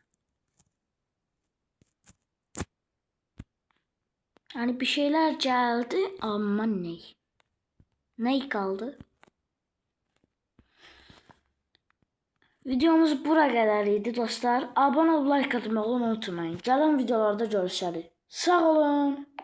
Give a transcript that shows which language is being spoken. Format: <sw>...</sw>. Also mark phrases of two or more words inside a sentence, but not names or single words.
<tr>Yani bir şeyler geldi ama ne? Ne kaldı? Videomuz bura kadar idi dostlar. Abone ol, like atmayı unutmayın.</tr> <az>Gələn videolarda görüşərik. Sağ olun.</az>